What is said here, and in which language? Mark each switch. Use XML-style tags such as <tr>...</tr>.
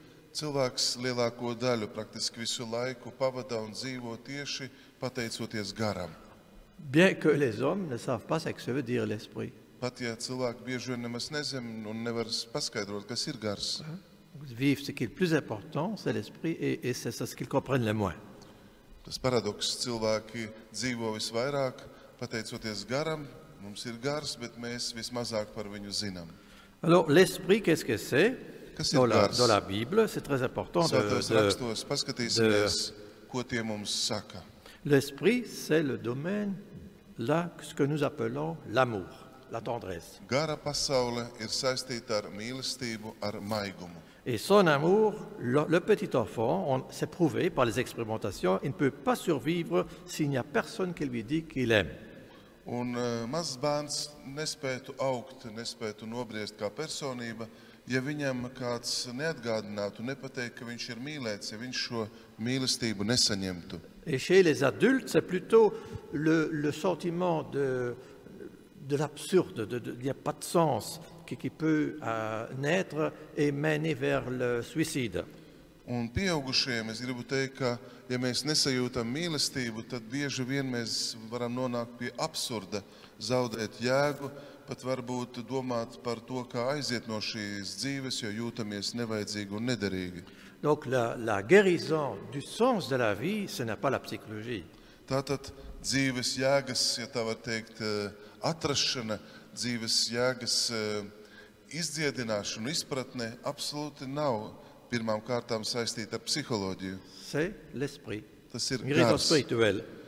<lv>Cilvēks lielāko daļu, praktiski visu laiku pavada un dzīvo tieši pateicoties garam.</lv> <fr>Bien que les hommes ne savent pas ce que ça veut dire l'esprit.</fr> <lv>Pat ja cilvēki bieži vien nemaz nezin un nevar paskaidrot, kas ir gars.</lv> <fr>Vivre ce qui est le plus important, c'est l'esprit, et c'est ce qu'ils comprennent le moins.</fr> <lv>Tas paradoks, cilvēki dzīvo visvairāk pateicoties garam, mums ir gars, bet mēs vismazāk par viņu zinām.</lv> <fr>Alors, l'esprit, qu'est-ce que c'est? Dans la Bible, c'est très important</fr> <lv>rakstos paskatīsimies, ko tie mums saka.</lv> <fr>L'esprit, c'est le domaine, là, ce que nous appelons l'amour, la tendresse.</fr> <lv>Gara pasaule ir saistīta ar mīlestību, ar maigumu.</lv> <fr>Et son amour, le petit enfant, c'est prouvé par les expérimentations, il ne peut pas survivre s'il n'y a personne qui lui dit qu'il aime.</fr> <lv>Un mazs bērns nespētu augt, nespētu nobriest kā personība, ja viņam kāds neatgādinātu, nepateikt, ka viņš ir mīlēts, ja viņš šo mīlestību nesaņemtu.</lv> <fr>Et chez les adultes, c'est plutôt le sentiment de l'absurde, il n'y a pas de sens qui peut naître et mener vers le suicide.</fr> <lv>Un pieaugušiem es gribu teikt, ka ja mēs nesajūtam mīlestību, tad bieži vien mēs varam nonākt pie absurda, zaudēt jēgu, pat varbūt domāt par to, kā aiziet no šīs dzīves, jo jūtamies nevajadzīgi un nederīgi.</lv> <fr>Donc la guérison du sens de la vie, ce n'est pas la psychologie.</fr> <lv>Tātad dzīves jēgas, ja tā var teikt, atrašana, dzīves jēgas izdziedināšana, izpratne absolūti nav pirmām kārtām saistīta ar psiholoģiju.</lv> <fr>C'est l'esprit.</fr> <lv>Tas ir</lv> <fr>guérison</fr> <lv>gars.</lv> <fr>spirituelle.</fr>